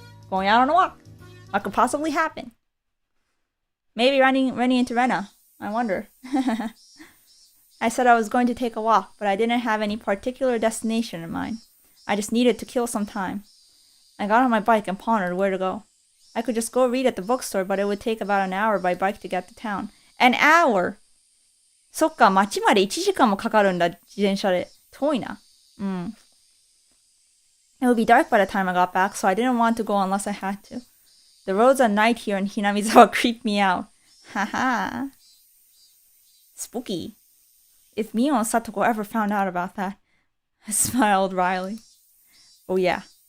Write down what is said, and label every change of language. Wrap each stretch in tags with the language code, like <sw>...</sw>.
<en>Going out on a walk. What could possibly happen? Maybe running into Rena. I wonder. I said I was going to take a walk, but I didn't have any particular destination in mind. I just needed to kill some time. I got on my bike and pondered where to go. I could just go read at the bookstore, but it would take about an hour by bike to get to town. An hour!</en> <ja>そっか、街まで1時間もかかるんだ、自転車で。遠いな。</ja> <en>It would be dark by the time I got back, so I didn't want to go unless I had to. The roads at night here in Hinamizawa creep me out. Haha. Spooky. If Mio and Satoko ever found out about that. I smiled wryly. Oh yeah.</en>